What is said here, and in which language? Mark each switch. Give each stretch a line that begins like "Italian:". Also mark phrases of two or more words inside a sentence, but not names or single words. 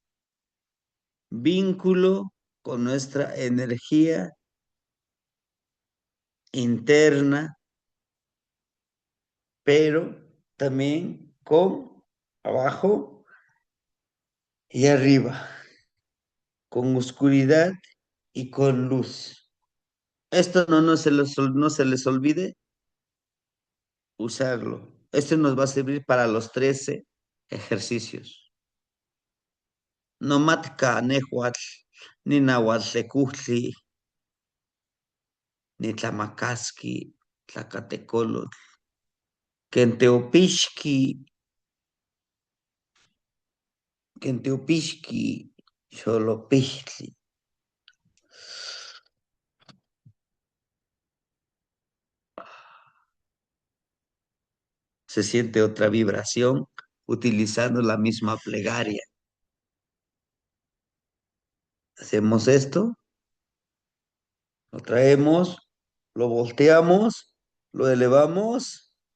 Spanish: vínculo con nuestra energía interna, pero también con abajo y arriba, con oscuridad y con luz. Esto no se les olvide usarlo. Esto nos va a servir para los 13 ejercicios.
Nahuatl languages: No matka nehuatl, ni nahuatl ni tlamakaski, tlacatecolotl, kenteopixki, kenteopixki, xolopixtli.
Spanish: Se siente otra vibración utilizando la misma plegaria. Hacemos esto, lo traemos, lo volteamos, lo elevamos.